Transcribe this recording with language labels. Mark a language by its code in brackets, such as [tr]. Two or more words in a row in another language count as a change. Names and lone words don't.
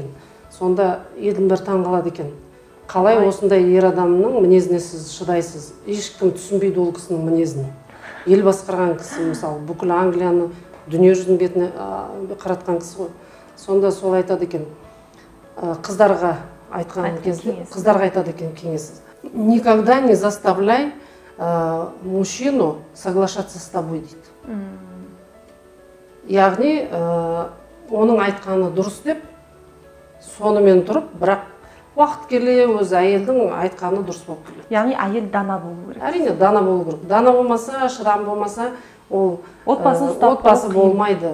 [kk] Сонда елдің бір таңғалады екен. Қалай осындай ер адамның мінезіне сіз шыдайсыз? Ешкім түсінбейді ол кісінің мінезін. Ел басқарған кісі, мысалы, бүкіл Англияны дүние жүзінің бетіне қаратқан кісі ғой. Сонда сол айтады екен. Қыздарға айтқан кезде, қыздарға айтады екен кеңес. [ru] Никогда не заставляй мужчину соглашаться с тобой дейді. [kk] Яғни, оның айтқаны дұрыс деп, сонымен тұрып, бірақ уақыт келе өзі әйелдің айтқаны дұрыс болып келеді. Яғни әйел дана болу керек. Әрине дана болу керек. Дана болмаса, шыдам болмаса, ол отбасы болмайды.